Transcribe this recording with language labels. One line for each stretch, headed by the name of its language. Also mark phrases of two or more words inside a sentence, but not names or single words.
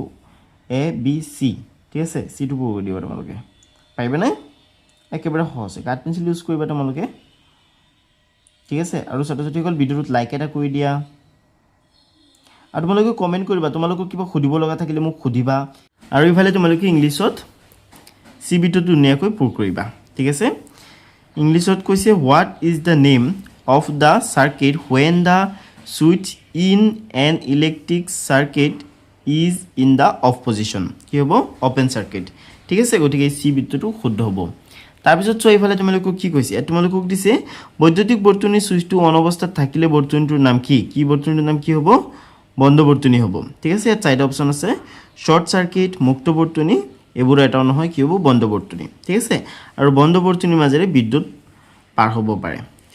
Assamese: এ বি সি ঠিক আছে সি টো পূৰ কৰি দিবা তোমালোকে পাইবে না একেবাৰে সহজ কাট পেন্সিল ইউজ কৰিবা তোমালোকে ঠিক আছে আৰু ছাত্ৰ-ছাত্ৰীসকল ভিডিঅ'টোত লাইক এটা কৰি দিয়া আৰু তোমালোকে কমেন্ট কৰিবা তোমালোকক কিবা খুদিব লগা থাকিলে মোক খুদিবা আৰু ইফালে তোমালোকে ইংলিছত সি বৃত্তটো ধুনীয়াকৈ পূৰ কৰিবা ঠিক আছে ইংলিছত কৈছে
English: what is the name of the circuit when the switch in an electric circuit is in the off position
Assamese: কি হ'ব
English: open circuit
Assamese: ঠিক আছে গতিকে সি বৃত্তটো শুদ্ধ হ'ব তাৰ পিছত চোৱা ইফালে তোমালোকক কি কৈছে তোমালোকক দিছে বৈদ্যুতিক বৰ্তনী সুইচটো অন অৱস্থাত থাকিলে বৰ্তনীটোৰ নাম কি বৰ্তনীটোৰ নাম কি হ'ব বন্ধ বৰ্তনী হ'ব ঠিক আছে ইয়াত চাৰিটা অপচন আছে
English: short circuit
Assamese: মুক্ত বৰ্তনী এবোৰ এটা নহয় কি হ'ব বন্ধ বৰ্তনী ঠিক আছে আৰু বন্ধ বৰ্তনীৰ মাজেৰে বিদ্যুৎ পাৰ হ'ব পাৰে ঠিক